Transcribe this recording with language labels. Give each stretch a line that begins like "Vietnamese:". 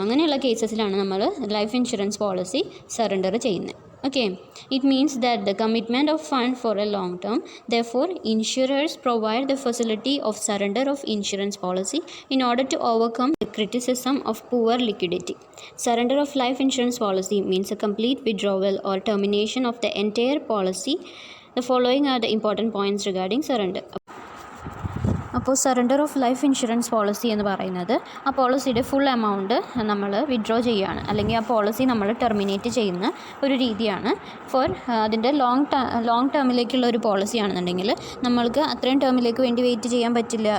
Malayalam: അങ്ങനെയുള്ള കേസസിലാണ് നമ്മൾ life insurance policy surrender ചെയ്യുന്നത്.
English: Okay, it means that the commitment of fund for a long term. Therefore, insurers provide the facility of surrender of insurance policy in order to overcome the criticism of poor liquidity. Surrender of life insurance policy means a complete withdrawal or termination of the entire policy. The following are the important points regarding surrender.
Malayalam: അപ്പോൾ surrender of life insurance policy എന്ന് പറയുന്നത് ആ പോളിസിയുടെ full amount നമ്മൾ withdraw ചെയ്യുകയാണ്, അല്ലെങ്കിൽ ആ policy നമ്മൾ ടെർമിനേറ്റ് ചെയ്യുന്ന ഒരു രീതിയാണ്. അതിൻ്റെ ലോങ് ടേമിലേക്കുള്ള ഒരു പോളിസി ആണെന്നുണ്ടെങ്കിൽ നമ്മൾക്ക് അത്രയും ടേമിലേക്ക് വേണ്ടി വെയിറ്റ് ചെയ്യാൻ പറ്റില്ല.